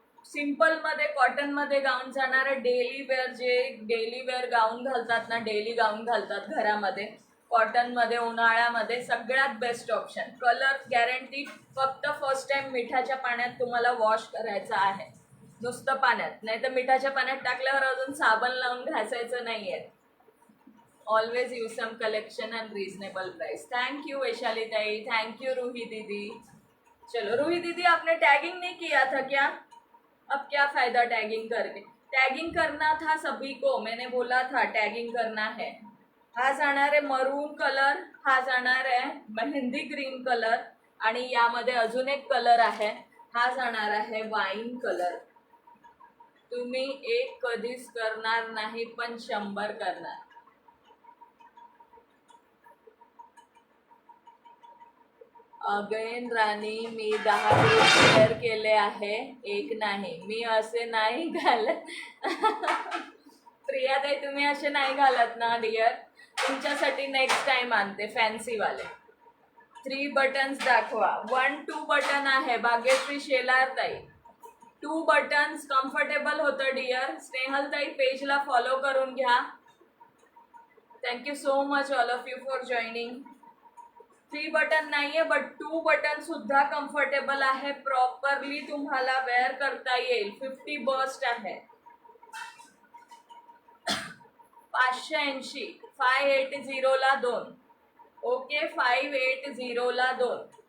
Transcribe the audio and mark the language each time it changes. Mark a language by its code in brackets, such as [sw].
[mr] Simple मध्ये cotton मध्ये गाऊन जाणार आहे. डेली वेअर जे डेली वेअर गाऊन घालतात ना, डेली गाऊन घालतात घरामध्ये, कॉटन मध्ये उन्हाळ्यामध्ये सगळ्यात बेस्ट ऑप्शन. Colour guarantee. फक्त फर्स्ट टाइम मिठाच्या पाण्यात तुम्हाला वॉश करायचा आहे, नुसतं पाण्यात. नाही तर मिठाच्या पाण्यात टाकल्यावर अजून साबण लावून घासायचं नाहीये. [en] Always use some collection and reasonable price. Thank you Vaishali tai. Thank you Ruhi didi. [hi] चलो रूही दीदी आपने टैगिंग नहीं किया था क्या? अब क्या फायदा टैगिंग करके? टैगिंग करना था सभी को, मैंने बोला था टैगिंग करना है. [mr] हा जाणार आहे मरून कलर. हा जाणार आहे मेहंदी ग्रीन कलर आणि यामध्ये अजून एक कलर आहे. हा जाणार आहे वाईन कलर. तुम्ही एक कधीच करणार नाही पण 100 करणार. अगेन राणी मी 10 ग्रुप शेअर केले आहे, एक नाही. मी असे नाही घालत. प्रियाताई तुम्ही असे नाही घालत ना डिअर. तुमच्यासाठी नेक्स्ट टाइम आणते फॅन्सी वाले. 3 बटन्स दाखवा. 1 2 बटन आहे. भाग्यश्री शेलार ताई 2 बटन्स कम्फर्टेबल होतं डिअर. स्नेहल ताई पेजला फॉलो करून घ्या. [en] Thank you so much all of you for joining. [mr] 3 button नाहीये बट 2 बटन सुद्धा कम्फर्टेबल आहे. प्रॉपरली तुम्हाला वेअर करता येईल. 50 बस्ट आहे. 580 580 ला 2. ओके 580 ला 2.